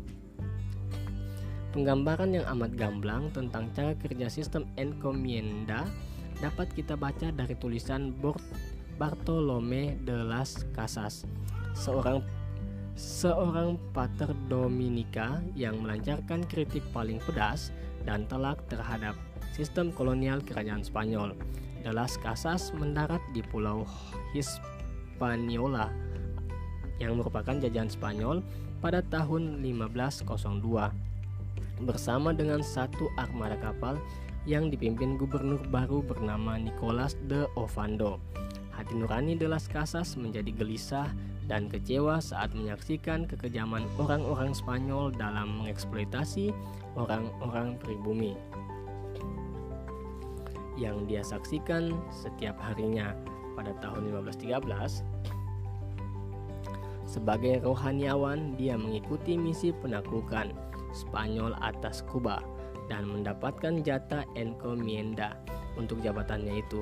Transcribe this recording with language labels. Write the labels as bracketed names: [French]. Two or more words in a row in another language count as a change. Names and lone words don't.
[Indonesian] Penggambaran yang amat gamblang tentang cara kerja sistem encomienda dapat kita baca dari tulisan Bartolomé de las Casas, seorang pater Dominika yang melancarkan kritik paling pedas dan telak terhadap sistem kolonial kerajaan Spanyol. De las Casas mendarat di Pulau Hispaniola yang merupakan jajahan Spanyol pada tahun 1502 bersama dengan satu armada kapal yang dipimpin gubernur baru bernama Nicolas de Ovando. Hati nurani de las Casas menjadi gelisah dan kecewa saat menyaksikan kekejaman orang-orang Spanyol dalam mengeksploitasi orang-orang pribumi yang dia saksikan setiap harinya. Pada tahun 1513, sebagai rohaniawan dia mengikuti misi penaklukan Spanyol atas Kuba dan mendapatkan jatah encomienda untuk jabatannya itu.